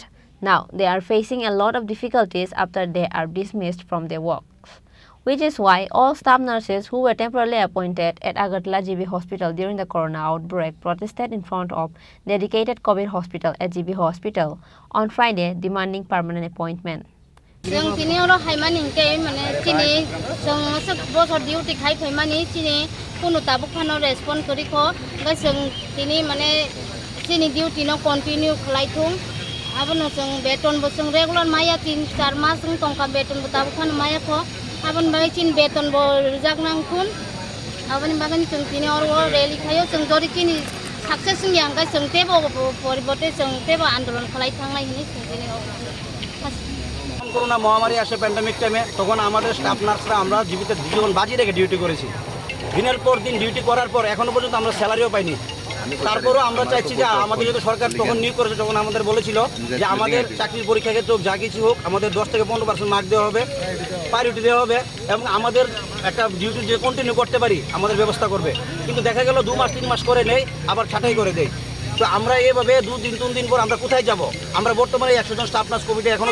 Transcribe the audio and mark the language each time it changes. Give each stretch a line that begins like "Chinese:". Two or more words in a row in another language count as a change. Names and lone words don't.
English: Now, they are facing a lot of difficulties after they are dismissed from their works, which is why all staff nurses who were temporarily appointed at Agartala GB Hospital during the corona outbreak protested in front of dedicated COVID hospital at GB Hospital on Friday, demanding permanent appointment.
Turkic languages: जों दिनै और हाइमानि के माने चिनि जों सब बसर डिउटी खाइ फैमानि चिनि कोनो ताबुक फानो रेस्पन्ड करिखो गा जों दिनै माने चिनि डिउटी न कन्टिन्यू खलाइथुं आबन जों बेतन बो जों रेगुलार माया 3-4 मास जों टंका बेतन बो ताबुक फानो माया खो आबन बाय चिन बेतन बो जागनांखुन आबन बागन जों दिनै और रेली खायो जों जरि चिनि सक्सेस यांगा जों तेबो परिबते जों तेबो आन्दोलन खलाइ थांनाय हिनि जों दिनै
Bangla: করোনা মহামারী আসে
English: pandemic time
Bangla: তখন আমাদের
English: staff nurses
Bangla: আমরা জীবিত জীবন বাজি রেখে ডিউটি করেছি দিনের পর দিন ডিউটি করার পর এখনো পর্যন্ত আমরা স্যালারিও পাইনি তারপরও আমরা চাইছি যে আমাদের যদি সরকার তখন নিয়োগ করেছে তখন আমাদের বলেছিল যে আমাদের চাকরির পরীক্ষা ক্ষেত্রে হোক যা কিছু হোক আমাদের 10 থেকে 15% মার্ক দেওয়া হবে প্রায়োরিটি দেওয়া হবে এবং আমাদের একটা ডিউটি যে কন্টিনিউ করতে পারি আমাদের ব্যবস্থা করবে কিন্তু দেখা গেল 2 মাস 3 মাস করে নেই আবার ছাঁটাই করে দেয় তো আমরা এইভাবে 2 দিন 3 দিন পর আমরা কোথায় যাব আমরা বর্তমানে 100 জন
English: staff nurse committee
Bangla: এখনো